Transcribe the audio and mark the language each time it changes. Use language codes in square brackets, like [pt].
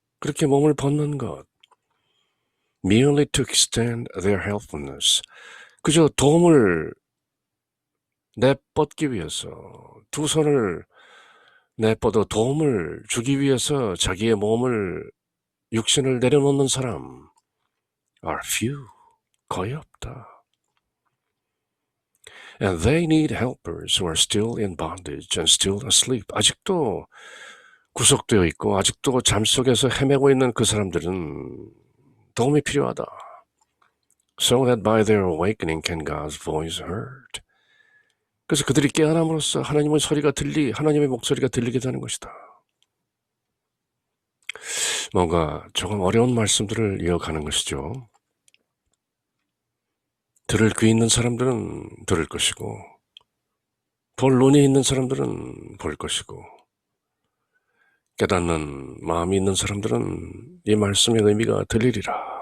[ko] 그렇게 몸을 벗는 것, [en] merely to extend their helpfulness, [ko] 그저 도움을 내뻗기 위해서, 두 손을 내뻗어 도움을 주기 위해서 자기의 몸을, 육신을 내려놓는 사람 [en] are few, [ko] 거의 없다. [en] And they need helpers who are still in bondage and still asleep. [ko] 아직도 구속되어 있고 아직도 잠속에서 헤매고 있는 그 사람들은 도움이 필요하다. [en] So that by their awakening can God's voice heard. [ko] 그래서 그들이 깨어남으로써 하나님의 목소리가 들리게 되는 것이다. 뭔가 조금 어려운 말씀들을 이어가는 것이죠. 들을 귀 있는 사람들은 들을 것이고 볼 눈이 있는 사람들은 볼 것이고 깨닫는 마음이 있는 사람들은 이 말씀의 의미가 들리리라.